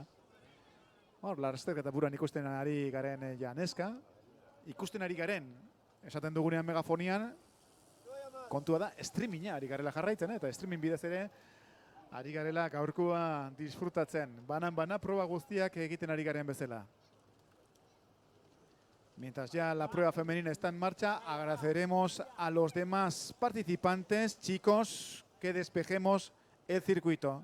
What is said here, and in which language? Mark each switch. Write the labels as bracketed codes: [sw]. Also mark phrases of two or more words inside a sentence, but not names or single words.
[eu] Hor, lasterketa buruan ikusten ari garen Janeska, ikusten ari garen, esaten dugunean megafonian, kontua da, streaminga ari garela jarraitzen, eta streaming bidez ere, ari garela gaurkoa disfrutatzen. Banan-bana proba guztiak egiten ari garen bezala. [es] Mientras ya la prueba femenina está en marcha, agradeceremos a los demás participantes, chicos, que despejemos el circuito.